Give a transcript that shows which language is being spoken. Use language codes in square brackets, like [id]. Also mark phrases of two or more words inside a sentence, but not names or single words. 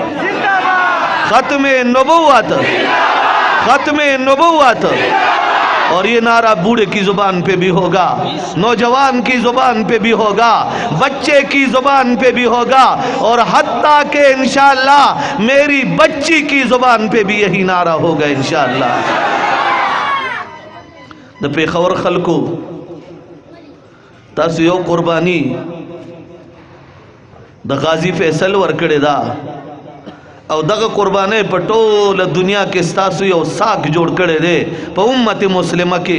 [ur] اور یہ نعرہ بوڑھے کی زبان پہ بھی ہوگا، نوجوان کی زبان پہ بھی ہوگا، بچے کی زبان پہ بھی ہوگا اور حتیٰ کہ انشاءاللہ میری بچی کی زبان پہ بھی یہی نعرہ ہوگا انشاءاللہ. [ps] د پیښور خلکو تاسو یو قربانی د غازی فیصل ورکړی دا او دغه قربانی په ټوله دنیا کې ستاسو یو ساک جوړ کړی دی په امت مسلمه کې.